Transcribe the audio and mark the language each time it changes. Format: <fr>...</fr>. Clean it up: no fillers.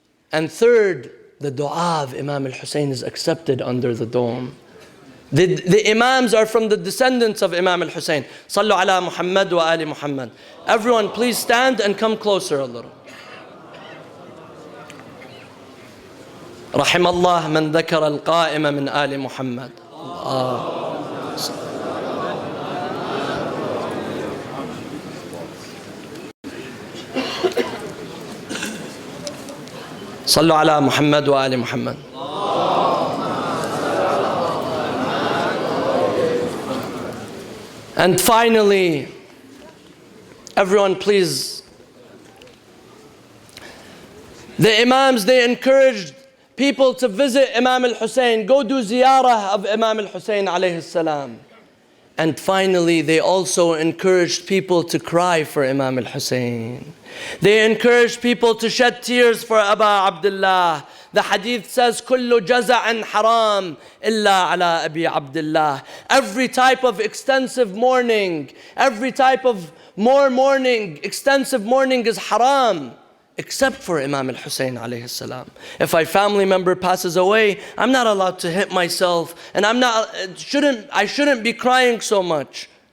<en>And third, the dua of Imam al-Hussein is accepted under the dome. The Imams are from the descendants of Imam al-Hussein.</en> <ar>Sallu ala Muhammad wa ali Muhammad.</ar> <en>Everyone, please stand and come closer a little.</en> <ar>رحم الله من ذكر القائم من آل محمد. صلوا على محمد وآل محمد.</ar> <en>And finally, everyone please, the Imams, they encouraged people to visit Imam al-Hussein, go do ziyarah of Imam al-Hussein alayhi salam. And finally, they also encouraged people to cry for Imam al-Hussein. They encouraged people to shed tears for Aba Abdullah. The hadith says,</en> <ar>كُلُّ جَزَعٍ حَرَامٍ إِلَّا عَلَىٰ أَبِي Abdullah.</ar> <en>Every type of extensive mourning, every type of mourning, extensive mourning is haram, except for Imam al-Hussein alayhi salam. If a family member passes away, I'm not allowed to hit myself, and I shouldn't be crying so much.</en>